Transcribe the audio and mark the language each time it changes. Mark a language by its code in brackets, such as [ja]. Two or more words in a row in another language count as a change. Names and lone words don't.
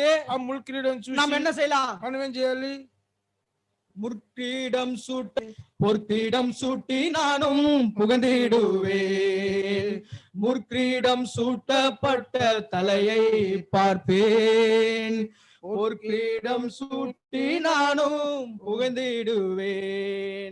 [te] ఆ ముళ్ళ కిరీటం చూసి [ta] நாம் என்ன செய்யலாம்? [te] మనం ఏం చేయాలి? [ta] முற்கிரீடம் சூட்டி பொற்கிரீடம் சூட்டி நானும் புகழ்ந்திடுவேன். முற்கிரீடம் சூட்டப்பட்ட தலையை பார்ப்பேன். பொற்கிரீடம் சூட்டி நானும் புகழ்ந்திடுவேன்.